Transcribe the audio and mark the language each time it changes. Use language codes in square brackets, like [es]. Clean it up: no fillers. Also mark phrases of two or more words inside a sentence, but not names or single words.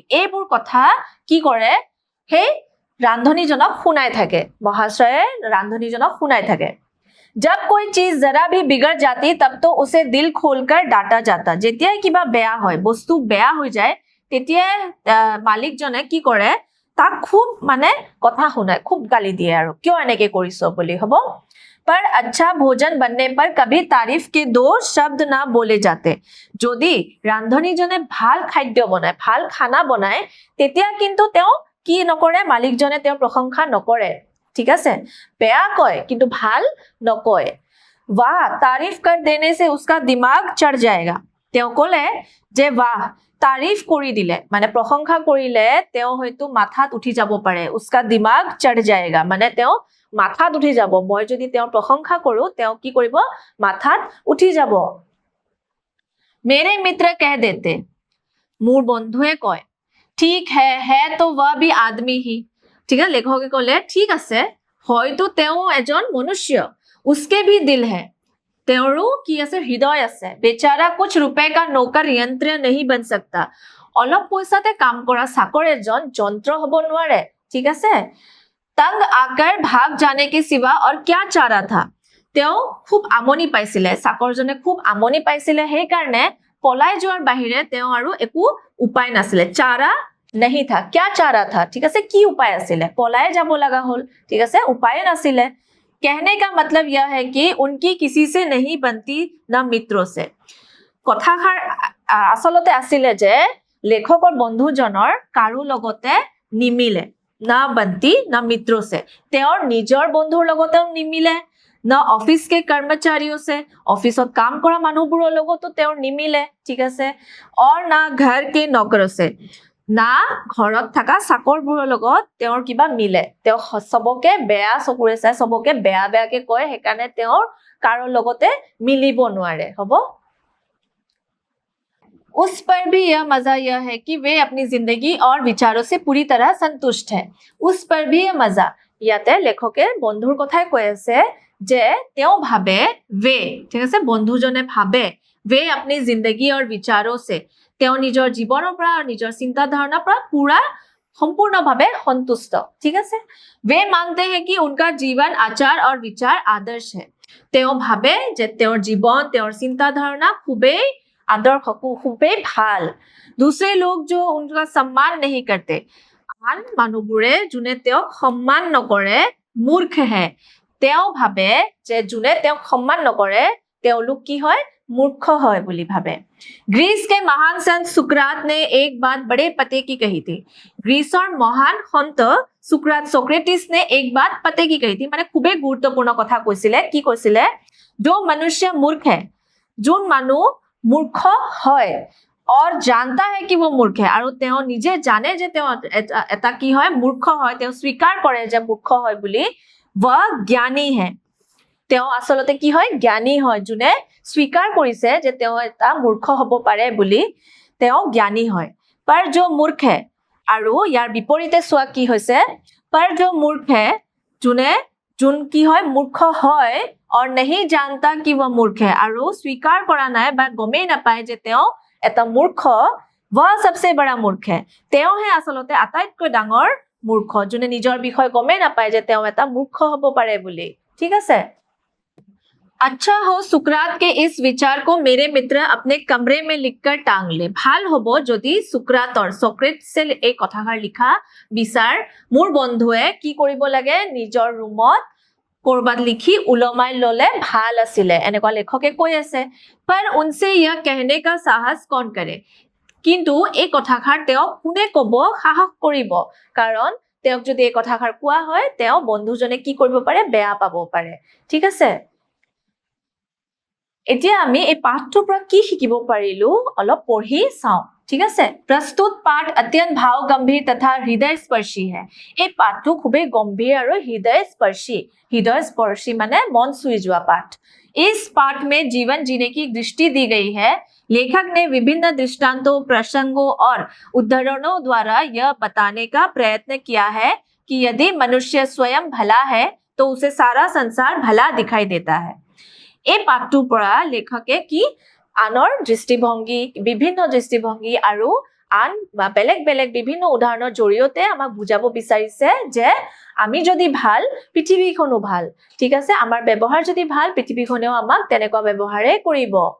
[as] এইবোৰ কথা কি কৰে, সেই ৰান্ধনীজনক শুনাই থাকে, মহাশয়ে ৰান্ধনীজনক শুনাই থাকে। [hi] जब कोई चीज जरा भी बिगड़ जाती तब तो उसे दिल खोलकर डांटा जाता। [as] যেতিয়াই কিবা বেয়া হয়, বস্তু বেয়া হৈ যায়, তেতিয়াই মালিকজনে কি কৰে, তাক খুব মানে কথা শুনায়, খুব গালি দিয়ে আৰু কিয় এনেকে কৰিছ বুলি, হ'ব। [hi] पर अच्छा भोजन बनने पर कभी तारीफ के दो शब्द ना बोले जाते। [as] যদি ৰান্ধনীজনে ভাল খাদ্য বনায়, ভাল খানা বনায়, তেতিয়া কিন্তু তেওঁ কি নকৰে, মালিকজনে তেওঁৰ প্ৰশংসা নকৰে, ঠিক আছে, বেয়া কয় কিন্তু ভাল নকয়। [hi] वाह तारीफ कर देने से उसका दिमाग चढ़ जाएगा। [as] তেওঁ ক'লে যে [hi] वाह, तारीफ [as] কৰি দিলে মানে প্ৰশংসা কৰিলে তেওঁ হয়তো মাথাত উঠি যাব পাৰে। [hi] उसका दिमाग चढ़ जाएगा [as] মানে তেওঁ মাথাত উঠি যাব। মই যদি তেওঁৰ প্ৰশংসা কৰো, তেওঁ কি কৰিব, মাথাত উঠি যাব। [hi] मेरे मित्र कह देते, [as] মোৰ বন্ধুৱে কয়, [hi] ঠিক है तो वह भी आदमी ही। [as] ঠিক আছে, লেখকে ক'লে ঠিক আছে, হয়তো তেওঁ এজন মনুষ্য, [hi] उसके भी दिल है, [as] তেওঁৰো কি আছে, হৃদয় আছে। [hi] बेचारा कुछ रुपए का नौकर यंत्र नहीं बन सकता। [as] অলপ পইচাতে কাম কৰা চাকৰ এজন যন্ত্ৰ হ'ব নোৱাৰে, ঠিক আছে। [hi] तंग आकर भाग जाने के सिवा और क्या चारा था। [as] তেওঁ খুব আমনি পাইছিলে, চাকৰজনে খুব আমনি পাইছিলে, সেই কাৰণে পলাই যোৱাৰ বাহিৰে তেওঁ আৰু একো উপায় নাছিলে। [hi] চাৰা नहीं था, क्या चारा था, ठीक है, [as] কি উপায় আছিলে, পলাই যাব লগা হল, ঠিক আছে, উপায় নাছিলে। [hi] कहने का मतलब यह है कि उनकी किसी से नहीं बनती ना मित्रों से। [as] কথাষাৰ আসলতে আছিলে যে লেখকৰ বন্ধুজনৰ কাৰো লগতে নিমিলে, [hi] ना बनती ना मित्रों से, [as] তেওঁৰ নিজৰ বন্ধুৰ লগতেও নিমিলে, [hi] ना ऑफिस के कर्मचारियों से, [as] অফিসত কাম কৰা মানুহবোৰৰ লগতো তেওঁৰ নিমিলে, ঠিক আছে, [hi] और ना घर के नौकरों से, [as] না ঘৰত থকা চাকৰবোৰৰ লগত তেওঁৰ কিবা মিলে। তেওঁ সবকে বেয়া চকুৰে চাই, সবকে বেয়া বেয়াকে কয়, সেইকাৰণে তেওঁৰ কাৰো লগতে মিলিব নোৱাৰে, হ'ব। [hi] उस पर भी यह मजा यह है कि वे अपनी जिंदगी और विचारों से पूरी तरह संतुष्ट है। उस पर भी यह मजा, [as] ইয়াতে লেখকে বন্ধুৰ কথাই কৈ আছে যে তেওঁ ভাবে, वे, ঠিক আছে, বন্ধুজনে ভাবে, [hi] वे अपनी जिंदगी और विचारों से, [as] তেওঁ নিজৰ জীৱনৰ পৰা আৰু নিজৰ চিন্তা ধাৰণাৰ পৰা পুৰা সম্পূৰ্ণভাৱে সন্তুষ্ট, ঠিক আছে। [hi] वे मानते हैं कि उनका जीवन आचार और विचार आदर्श है। [as] তেওঁ ভাবে যে তেওঁৰ জীৱন, তেওঁৰ চিন্তা ধাৰণা খুবেই आदर्श, খুবেই ভাল। [hi] दूसरे लोग जो उनका सम्मान नहीं करते, [as] আন মানুহবোৰে যোনে তেওঁক সন্মান নকৰে, মূৰ্খ হে। তেওঁ ভাবে যে যোনে তেওঁক সন্মান নকৰে তেওঁলোক কি হয়, মূৰ্খ হয় বুলি ভাবে। [hi] ग्रीस के महान संत सुकरात ने एक बात बड़े पते की कही थी। ग्रीसर महान সন্ত सोक्रेटिस ने एक बात पते की कही थी, [as] মানে খুবেই গুৰুত্বপূৰ্ণ কথা কৈছিলে। কি কৈছিলে, [hi] जो मनुष्य मूर्ख है, [as] যোন মানুহ মূৰ্খ হয়, [hi] और जानता है कि वो मूर्ख है, [as] আৰু তেওঁ নিজে জানে যে তেওঁ এটা কি হয়, মূৰ্খ হয়, তেওঁ স্বীকাৰ কৰে যে মূৰ্খ হয় বুলি, [hi] वह ज्ञानी है। [as] তেওঁ আসলতে কি হয়, জ্ঞানী হয়। যোনে স্বীকাৰ কৰিছে যে তেওঁ এটা মূৰ্খ হ'ব পাৰে বুলি, তেওঁ জ্ঞানী হয়। [hi] पर जो मूर्ख है, [as] আৰু ইয়াৰ বিপৰীতে চোৱা কি হৈছে, [hi] पर जो मूर्ख है, [as] যোন কি হয়, মূৰ্খ হয়, [hi] और नहीं जानता कि वह मूर्ख है, [as] আৰু স্বীকাৰ কৰা নাই বা গমেই নাপায় যে তেওঁ এটা মূৰ্খ, [hi] वह सबसे बड़ा मूर्ख है। [as] তেওঁহে আসলতে আটাইতকৈ ডাঙৰ মূৰ্খ, যোনে নিজৰ বিষয়ে গমেই নাপায় যে তেওঁ এটা মূৰ্খ হ'ব পাৰে বুলি, ঠিক আছে। [hi] अच्छा हो सुकरात के इस विचार को मेरे मित्र अपने कमरे में लिखकर टांग ले [as] ভাল হব যদি সুকৰাতৰ সক্ৰেটিছে এই কথাষাৰ লিখা বিচাৰ মোৰ বন্ধুৱে কি কৰিব লাগে নিজৰ ৰুমত কৰবাত লিখি উলমাই ললে ভাল আছিলে এনেকুৱা লেখকে কৈ আছে [hi] पर उनसे यह कहने का साहस कौन करे [as] কিন্তু এই কথাষাৰ তেওঁ কোনে কব সাহস কৰিব কাৰণ তেওঁক যদি এই কথাষাৰ কোৱা হয় তেওঁ বন্ধুজনে কি কৰিব পাৰে বেয়া পাব পাৰে ঠিক আছে এতিয়া আমি এই পাঠটোৰ পৰা কি শিকিব পাৰিলো অলপ পঢ়ি চাও ঠিক আছে [hi] प्रस्तुत पाठ अत्यंत भाव गंभीर तथा हृदय स्पर्शी है [as] এই পাঠটো খুবেই গম্ভীर আৰু হৃদয় স্पर्शी মানে মন ছুই যোৱা পাঠ [hi] इस पाठ में जीवन जीने की दृष्टि दी गई है लेखक ने विभिन्न दृष्टांतों प्रसंगों और उदाहरणों द्वारा यह बताने का प्रयत्न किया है कि यदि मनुष्य स्वयं भला है तो उसे सारा संसार भला दिखाई देता है [as] এই পাঠটোৰ পৰা লেখকে কি আনৰ দৃষ্টিভংগী বিভিন্ন দৃষ্টিভংগী আৰু আন বেলেগ বেলেগ বিভিন্ন উদাহৰণৰ জৰিয়তে আমাক বুজাব বিচাৰিছে যে আমি যদি ভাল পৃথিৱীখনো ভাল ঠিক আছে আমাৰ ব্যৱহাৰ যদি ভাল পৃথিৱীখনেও আমাক তেনেকুৱা ব্যৱহাৰে কৰিব